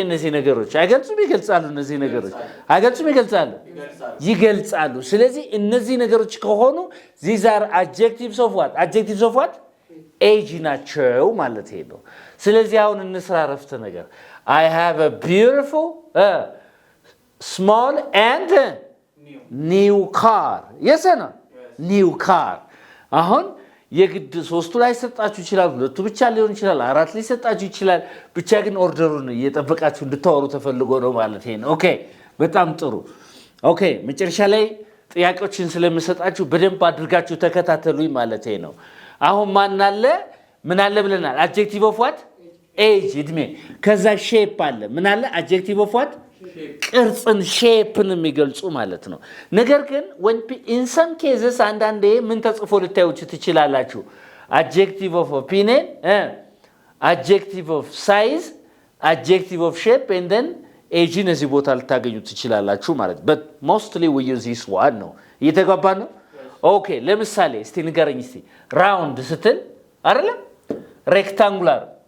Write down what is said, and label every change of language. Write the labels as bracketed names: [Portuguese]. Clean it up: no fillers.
[Amharic] እነዚህ ነገሮች አይገልጹም? ይገልጻሉ? እነዚህ ነገሮች አይገልጹም? ይገልጻሉ። ስለዚህ እነዚህ ነገሮች ከሆኑ [English] these are adjectives of what? [Amharic] adjectives of what? age ናቸው ማለት ነው. ስለዚህ አሁን እንስራ አረፍተ ነገር [English] I have a beautiful small and new car. yes or no? new car. [Amharic] አሁን የግድ ሶስቱ ላይ ሰጣችሁ ይችላል፣ ሁለቱ ብቻ ሊሆን ይችላል፣ አራት ላይ ሰጣችሁ ይችላል። ብቻ ግን ኦርደሩን እየጠበቃችሁ እንድታወሩ ተፈልጎ ነው ማለት ነው. ኦኬ በጣም ጥሩ። ኦኬ መጨረሻ ላይ ጥያቄዎችን ስለምሰጣችሁ በደንብ አድርጋችሁ ተከታተሉኝ ማለት ነው. አሁን ማን አለ ምን አለ ብለናል? [English] adjective of what? [Amharic] age እድሜ። ከዛ shape አለ. ምን አለ? adjective of what? ቅርጽን ሼፕን የሚገልጹ ማለት ነው. ነገር ግን [English] in some cases [Amharic] አንዳንዴ ምን ተጽፎ ልታዩት ትችላላችሁ? [English] adjective of opinion, adjective of size, adjective of shape and then age [Amharic] እዚህ ቦታ ልታገኙት ትችላላችሁ ማለት ነው. [English] but mostly we use this one ነው. [Amharic] እየተግባባ ነው? ኦኬ ለምሳሌ እስቲ ንገረኝ እስቲ round ስትል አይደለም rectangular